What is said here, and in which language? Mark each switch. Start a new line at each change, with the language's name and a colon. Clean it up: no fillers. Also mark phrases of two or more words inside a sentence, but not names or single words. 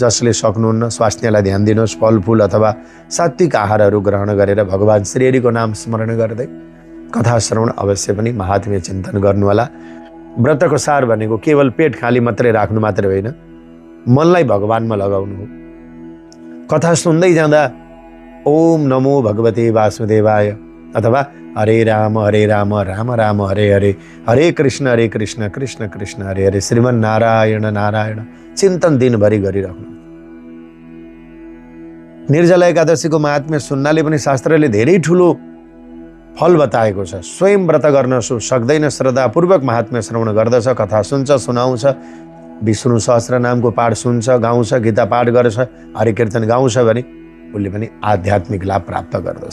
Nepali: जसले सक्नुहुन्न स्वास्थ्यलाई ध्यान दिनुहोस्। फलफुल अथवा सात्विक आहारहरू ग्रहण गरेर भगवान श्रीहरिको नाम स्मरण गर्दै कथा श्रवण अवश्य पनि महात्म्य चिन्तन गर्नुहोला। व्रतको सार भनेको केवल पेट खाली मात्रै राख्नु मात्रै होइन, मनलाई भगवानमा लगाउनु हो। कथा सुन्दै जाँदा
Sanskrit: ओम नमो भगवते वासुदेवाय अथवा हरे राम राम राम हरे हरे, हरे कृष्ण कृष्ण कृष्ण हरे हरे,
Nepali: श्रीमन् नारायण नारायण चिन्तन दिनभरि गरिराख्नु। निर्जला एकादशीको महात्म्य सुन्नाले पनि शास्त्रले धेरै ठुलो फल बताएको छ। स्वयं व्रत गर्न सक्दैन, श्रद्धापूर्वक महात्म्य श्रवण गर्दछ, कथा सुन्छ, सुनाउँछ, विष्णु सहस्र नामको पाठ सुन्छ, गाउँछ, गीता पाठ गर्छ, हरि कीर्तन गाउँछ भने उसले पनि आध्यात्मिक लाभ प्राप्त गर्दछ।